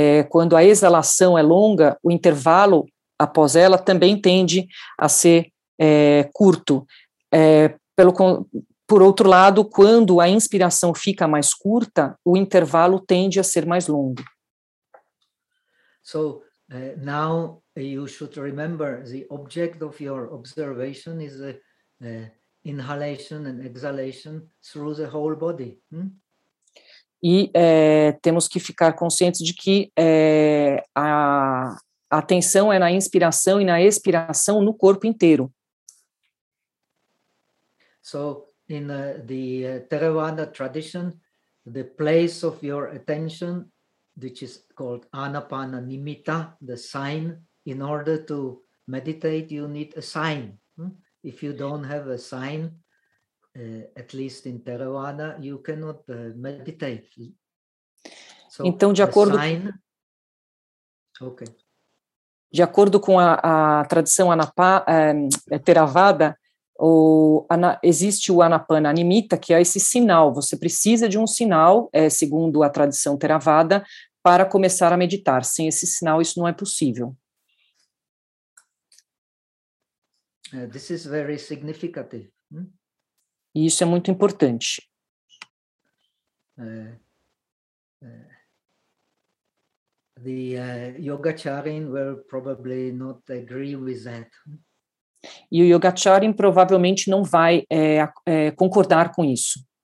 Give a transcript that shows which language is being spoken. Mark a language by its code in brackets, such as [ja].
[pt] Quando a exalação é longa, o intervalo após ela também tende a ser curto. Por outro lado, quando a inspiração fica mais curta, o intervalo tende a ser mais longo. [en] So, now you should remember the object of your observation is the inhalation and exhalation through the whole body. [pt] E temos que ficar conscientes de que a atenção é na inspiração e na expiração no corpo inteiro. [en] So, in the Theravada tradition, the place of your attention, which is called Anapana Nimitta, the sign, in order to meditate, you need a sign. If you don't have a sign, at least in Theravada, you cannot meditate. [pt] So, então, de acordo, [en] sign, okay. [pt] De acordo com a tradição Theravada, existe o Anapana Nimitta, que é esse sinal. Você precisa de um sinal, segundo a tradição Theravada, para começar a meditar. Sem esse sinal, isso não é possível. [en] This is very significant. [pt] E isso é muito importante. [en] The Yogacharin will probably not agree with that. [pt] E o Yogacharin provavelmente não vai concordar com isso.